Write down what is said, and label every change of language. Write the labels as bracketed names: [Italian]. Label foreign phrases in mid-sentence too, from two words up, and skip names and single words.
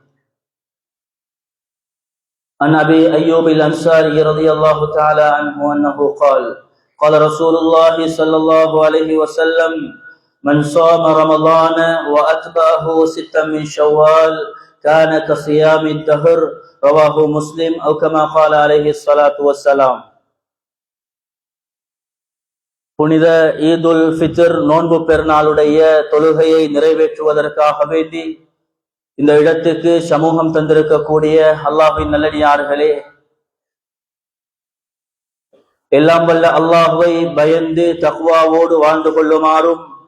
[Arabic] عن أبي أيوب الأنصاري رضي الله تعالى عنه أنه قال: قال رسول الله صلى الله عليه وسلم: من صام رمضان وأتبعه ستا من شوال كان كصيام الدهر. رواه مسلم أو كما قال عليه الصلاة والسلام. [Tamil] புனித ஈதுல் ஃபித்ர் நோன்பு பெருநாளுடைய தொழுகையை நிறைவேற்றுவதற்காக வேண்டி இந்த இடத்துக்கு சமூகம் தந்திருக்கக்கூடிய அல்லாஹ்வின் நல்லடியார்களே, எல்லாம் வல்ல அல்லாஹ்வை பயந்து தக்வாவோடு வாழ்ந்து கொள்ளுமாறும்,